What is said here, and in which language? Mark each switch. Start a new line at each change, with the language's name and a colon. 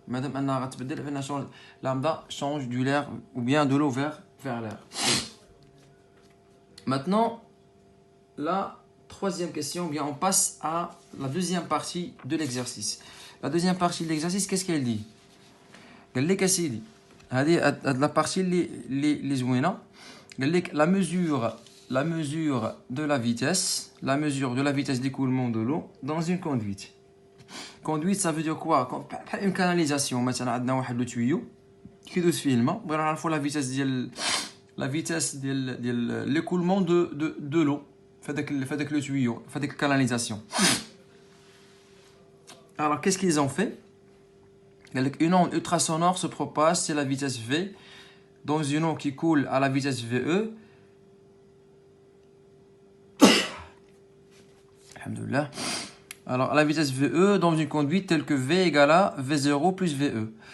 French: Madame, lambda change du l'air ou bien de l'eau vers l'air. Maintenant, la troisième question, bien, on passe à la deuxième partie de l'exercice. La deuxième partie de l'exercice, qu'est-ce qu'elle dit?
Arabic: قال لك اسيدي هذه la partie اللي زوينه. قال لك
French: la mesure de la vitesse d'écoulement de l'eau dans une conduite. Conduite, ça veut dire quoi? Une canalisation.
Arabic: مثلا عندنا واحد لو tuyau كيدوز فيه الماء، بغينا نعرفوا la vitesse ديال
French: l'écoulement de l'eau
Arabic: في هذاك le tuyau, في هذيك canalisation.
French: Alors qu'est-ce qu'ils ont fait? Une onde ultrasonore se propage, c'est la vitesse V, dans une eau qui coule à la vitesse VE. Alhamdoulilah. Alors, à la vitesse VE, dans une conduite telle que V égale à V0 plus VE.